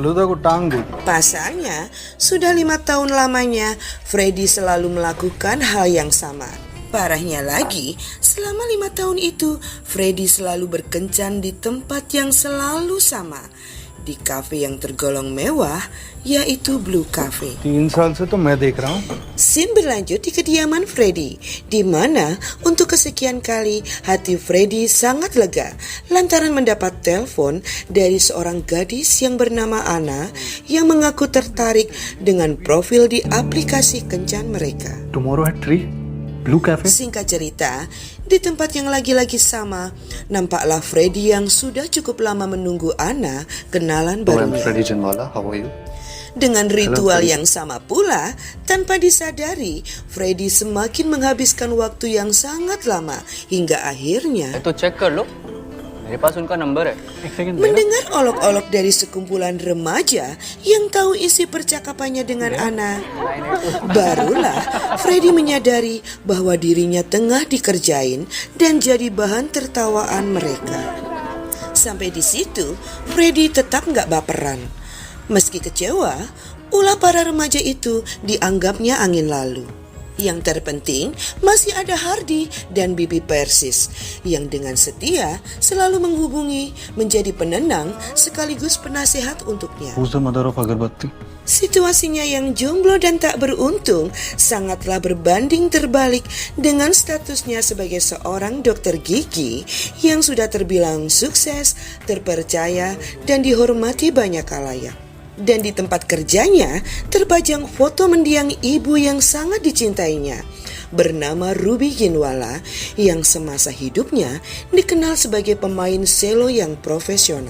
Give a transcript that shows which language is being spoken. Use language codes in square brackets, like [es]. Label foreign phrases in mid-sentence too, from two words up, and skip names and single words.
[id] Pasalnya, sudah 5 tahun lamanya Freddy selalu melakukan hal yang sama. Parahnya lagi, selama 5 tahun itu Freddy selalu berkencan di tempat yang selalu sama, di kafe yang tergolong mewah, yaitu Blue Cafe. [hi] 3 साल से तो मैं देख रहा हूँ. [id] Scene berlanjut di kediaman Freddy, di mana untuk kesekian kali hati Freddy sangat lega lantaran mendapat telepon dari seorang gadis yang bernama Anna yang mengaku tertarik dengan profil di aplikasi kencan mereka. [en] Tomorrow at 3, Blue Cafe. [id] Singkat cerita, di tempat yang lagi-lagi sama, nampaklah Freddy yang sudah cukup lama menunggu Anna kenalan barunya. [en] Freddy Ginwala, how are you? [id] Dengan ritual yang sama pula, tanpa disadari, Freddy semakin menghabiskan waktu yang sangat lama hingga akhirnya [hi] तो चेक कर लो मेरे पास उनका नंबर है. [id] mendengar olok-olok dari sekumpulan remaja yang tahu isi percakapannya dengan Anna. Barulah Freddy menyadari bahwa dirinya tengah dikerjain dan jadi bahan tertawaan mereka. Sampai di situ, Freddy tetap nggak baperan. Meski kecewa, ulah para remaja itu dianggapnya angin lalu. Yang terpenting masih ada Hardy dan Bibi Persis yang dengan setia selalu menghubungi, menjadi penenang sekaligus penasehat untuknya. [en] Who's the mother of Agarbatti? [id] Situasinya yang jomblo dan tak beruntung sangatlah berbanding terbalik dengan statusnya sebagai seorang dokter gigi yang sudah terbilang sukses, terpercaya, dan dihormati banyak khalayak. Dan di tempat kerjanya terpajang foto mendiang ibu yang sangat dicintainya bernama Ruby Ginwala yang semasa hidupnya dikenal sebagai pemain selo yang profesional.